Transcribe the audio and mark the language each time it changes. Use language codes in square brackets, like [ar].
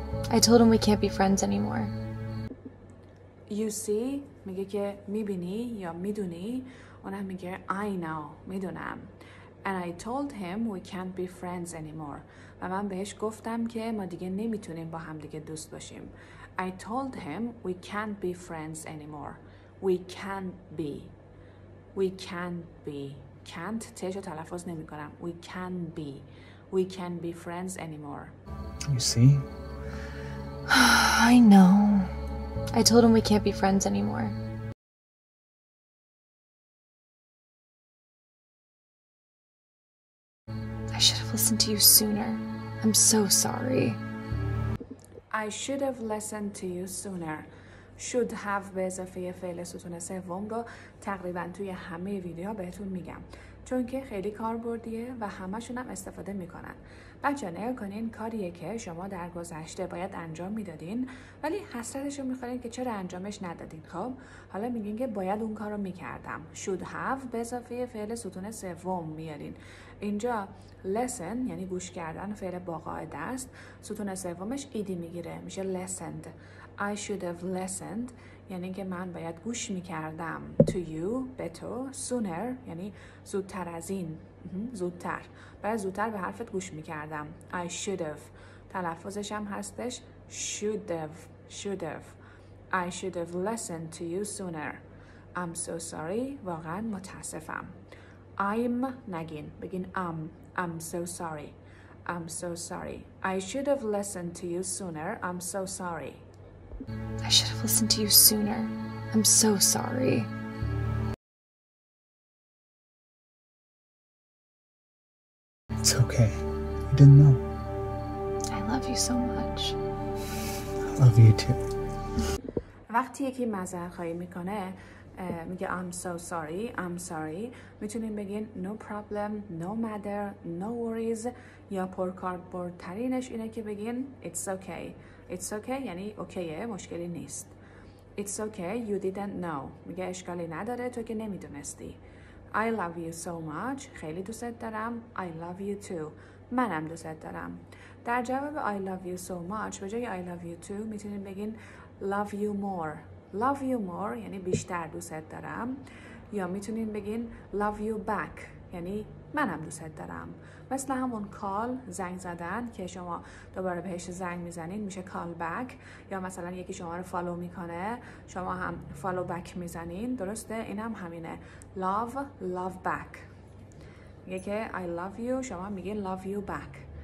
[en] I told him we can't be friends anymore. You see [fa] میگه که میبینی یا میدونی. اونم میگه [en] I know [fa] میدونم. [en] And I told him we can't be friends anymore. [fa] و من بهش گفتم که ما دیگه نمیتونیم با هم دیگه دوست باشیم. [en] I told him we can't be friends anymore. We can't be. We can't be. [fa] Can't تشو تلفظ نمی کنم. [en] We can be. We can't be friends anymore. You see? I know. I told him we can't be friends anymore. I should have listened to you sooner. I'm so sorry. I should have listened to you sooner. [fa] should have به اضافه فعل ستون سوم رو تقریبا توی همه ویدیوها بهتون میگم، چون که خیلی کاربردیه و همشون هم استفاده میکنن. بچه‌ها نگاه کنین، کاریه که شما در گذشته باید انجام میدادین ولی حسرتش رو میخورین که چرا انجامش ندادین. خب حالا میگین که باید اون کار رو میکردم. [en] should have [fa] به اضافه فعل ستون سوم میارین. اینجا listen یعنی گوش کردن، فعل با قاعده است، ستون سومش ایدی میگیره، میشه listened. [en] I should have listened [fa] یعنی که من باید گوش میکردم [en] to you [fa] به تو. sooner یعنی زودتر از این، زودتر، باید زودتر به حرفت گوش میکردم. I should have تلفظش هم هستش should have. [en] I should have listened to you sooner. I'm so sorry [fa] واقعا متاسفم. [en] I'm [fa] نگین، بگین [en] I'm so sorry. I'm so sorry. I should have listened to you sooner. I'm so sorry. I should have listened to you sooner. I'm so sorry. It's okay. You didn't know. I love you so much. I love you too. [fa] وقتی یکی معذرت خواهی میکنه میگه [en] I'm so sorry [fa] میتونین بگین [en] no problem, no matter, no worries، [fa] یا پرکاربردترینش اینه که بگین [en] it's okay [fa] یعنی اوکیه، مشکلی نیست. [en] it's okay you didn't know [fa] میگه اشکالی نداره تو که نمیدونستی. [en] I love you so much [fa] خیلی دوست دارم. [en] I love you too [fa] منم دوست دارم. در جواب [en] I love you so much [fa] به جای [en] I love you too [fa] میتونین بگین [en] love you more [fa] یعنی بیشتر دوست دارم، یا میتونین بگین [en] love you back [fa] یعنی منم دوست دارم. مثل همون کال، زنگ زدن که شما دوباره بهش زنگ میزنین میشه call back، یا مثلا یکی شما رو فالو میکنه شما هم فالو بک میزنین، درسته؟ این هم همینه love back. میگه که [en] I love you [fa] شما میگین [en] love you back.